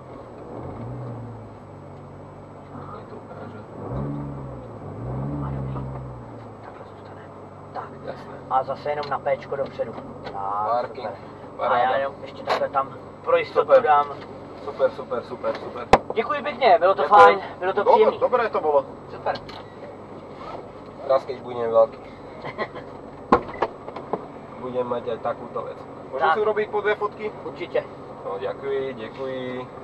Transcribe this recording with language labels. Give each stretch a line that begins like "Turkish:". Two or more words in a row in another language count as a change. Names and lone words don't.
Czech: A dobrý. Takhle zůstane. Tak.
Slovak: Jasné.
Czech: A zase jenom na Pčko dopředu. Tak, parking. A já jenom ještě takhle tam pro jistotu dám. Super. Děkuji pěkně, bylo to fajn, bylo to příjemné.
Slovak: Dobré to bolo. Super. Raz keď budem veľký. Budem mať aj takúto vec. Môžem si urobiť po 2 fotky?
Czech: Určitě. No, děkuji.